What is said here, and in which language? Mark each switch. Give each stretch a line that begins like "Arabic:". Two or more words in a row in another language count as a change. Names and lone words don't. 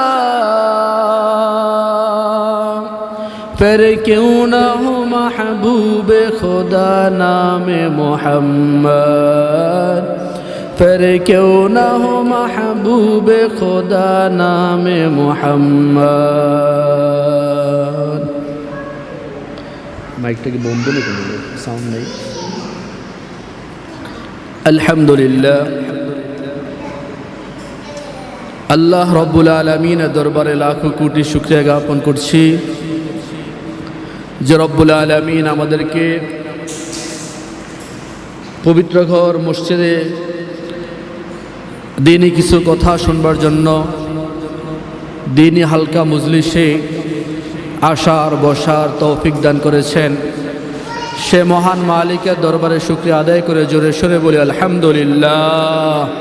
Urdu: پھر کیوں نہ ہو محبوب خدا نام محمد پھر کیوں نہ ہو محبوب خدا نام
Bangla: محمد মাইকটাকে বন্ধ করে দিলে সাউন্ড নেই আলহামদুলিল্লাহ আল্লাহ রব্বুল আলামিনের দরবারে লাখো কোটি শুকরিয়া জ্ঞাপন করছি যে রব্বুল আলামিন আমাদেরকে পবিত্র ঘর মসজিদে দিনই কিছু কথা শুনবার জন্য দিনই হালকা মজলিসে আসার বসার তৌফিক দান করেছেন সে মহান মালিকের দরবারে শুকরিয়া আদায় করে জোরে সোরে বলি আলহামদুলিল্লাহ।